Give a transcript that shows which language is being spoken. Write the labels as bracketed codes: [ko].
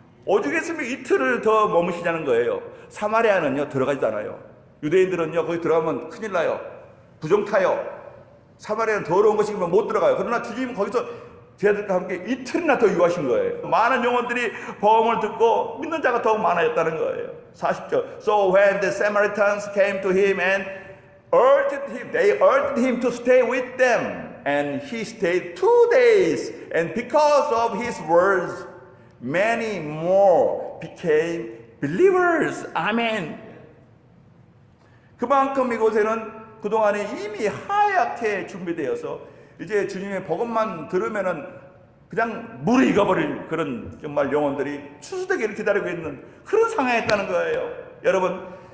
[ko] 오죽했으면 이틀을 더 머무시자는 거예요. 사마리아는요 들어가지도 않아요. 유대인들은요 거기 들어가면 큰일 나요. 부정 타요. 사마리아는 더러운 것이면 못 들어가요. 그러나 주님은 거기서 제자들과 함께 이틀이나 더 유하신 거예요. 많은 영혼들이 복음을 듣고 믿는 자가 더욱 많아졌다는 거예요. 40절. [en] So when the Samaritans came to him and they urged him to stay with them, and he stayed 2 days, and because of his words, many more became believers. [ko] 아멘. 그만큼 이곳에는 그동안에 이미 하얗게 준비되어서 이제 주님의 복음만 들으면은 그냥 물이 익어버릴 그런 정말 영혼들이 추수되기를 기다리고 있는 그런 상황이었다는 거예요. 여러분,